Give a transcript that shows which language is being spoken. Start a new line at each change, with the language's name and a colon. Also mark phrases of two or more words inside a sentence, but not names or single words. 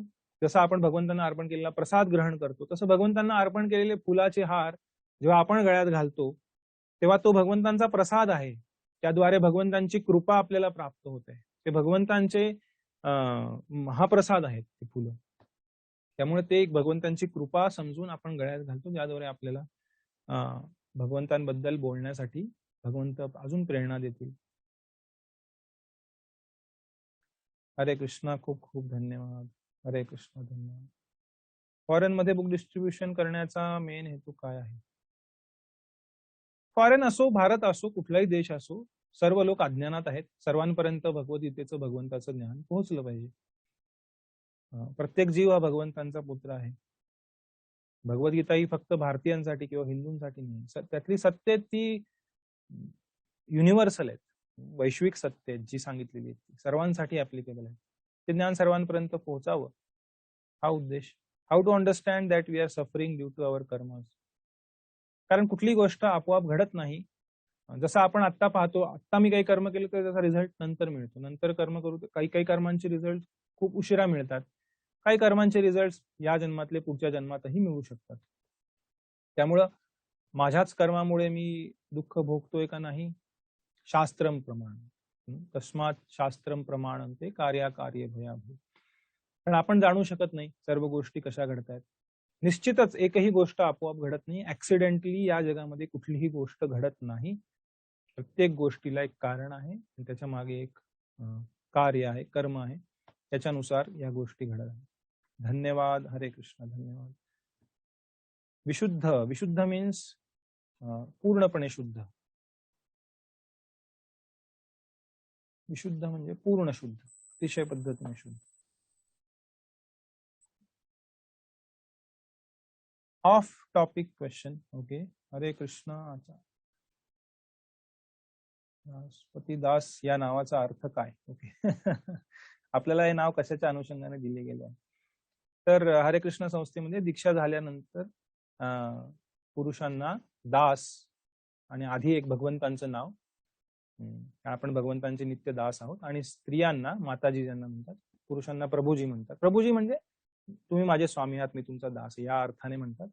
Marathi: जसं आपण भगवंतांना अर्पण केलेला प्रसाद ग्रहण करतो, तसं भगवंतांना अर्पण केलेले फुलाचे हार जेव्हा आपण गळ्यात घालतो तेव्हा तो भगवंतांचा प्रसाद आहे, त्याद्वारे भगवंतांची कृपा आपल्याला प्राप्त होते. ते भगवंतांचे महाप्रसाद आहेत ते फुलं. त्यामुळे ते एक भगवंतांची कृपा समजून आपण गळ्यात घालतो, ज्याद्वारे आपल्याला भगवंतांबद्दल बोलण्यासाठी भगवंत अजून प्रेरणा देतील. हरे कृष्णा, खूप खूप धन्यवाद. हरे कृष्णा, धन्यवाद. फॉरेन मध्ये
English: book distribution
Marathi: करण्याचा मेन हेतू काय आहे? फॉरेन असो, भारत असो, कुठलाही देश असो, सर्व लोक अज्ञानात आहेत. सर्वांपर्यंत भगवद्गीतेचं, भगवंताचं ज्ञान पोहोचलं पाहिजे. प्रत्येक जीव हा भगवंतांचा पुत्र आहे. भगवद्गीता ही फक्त भारतीयांसाठी किंवा हिंदूंसाठी नाही, त्यातली सत्य ती युनिव्हर्सल आहेत, वैश्विक सत्य आहेत जी सांगितलेली आहे, सर्वांसाठी ऍप्लिकेबल आहे. ते ज्ञान सर्वांपर्यंत पोहोचावं हा उद्देश.
English: How to understand that we are suffering due to our karmas.
Marathi: कारण कुठली गोष्ट आपोआप घडत नाही. जसं आपण आत्ता पाहतो, आत्ता मी काही कर्म केलं तर त्याचा रिझल्ट नंतर मिळतो, नंतर कर्म करू काही काही कर्मांचे रिझल्ट खूप उशिरा मिळतात. काही कर्मांचे रिझल्ट या जन्मातले पुढच्या जन्मातही मिळू शकतात. त्यामुळं माझ्याच कर्मामुळे मी दुःख भोगतोय का नाही,
Sanskrit: शास्त्रम प्रमाण तस्मात शास्त्रम प्रमाणंते कार्याकार्य भयाभूत.
Marathi: पण आपण जाणू शकत नाही सर्व गोष्टी कशा घडतायत. निश्चितच एकही गोष्ट आपोआप घडत नाही. ऍक्सिडेंटली या जगामध्ये कुठलीही गोष्ट घडत नाही. प्रत्येक गोष्टीला एक कारण आहे आणि त्याच्या मागे एक कार्य आहे, कर्म आहे. त्याच्यानुसार या गोष्टी घडत आहेत. धन्यवाद. हरे कृष्ण. धन्यवाद. विशुद्ध. विशुद्ध मीन्स पूर्णपणे शुद्ध. विशुद्ध म्हणजे पूर्ण शुद्ध, अतिशय पद्धतीने शुद्ध.
English: Off topic question. OK.
Marathi: हरे कृष्ण. राष्ट्रपती दास या नावाचा अर्थ काय? ओके. आपल्याला हे नाव कशाच्या अनुषंगाने दिले गेले आहे? तर हरे कृष्ण संस्थेमध्ये दीक्षा झाल्यानंतर पुरुषांना दास आणि आधी एक भगवंतांचं नाव, आपण भगवंतांचे नित्य दास आहोत, आणि स्त्रियांना माताजी ज्यांना म्हणतात, पुरुषांना प्रभूजी म्हणतात. प्रभूजी म्हणजे तुम्ही माझे स्वामी आहात, मी तुमचा दास या अर्थाने म्हणतात.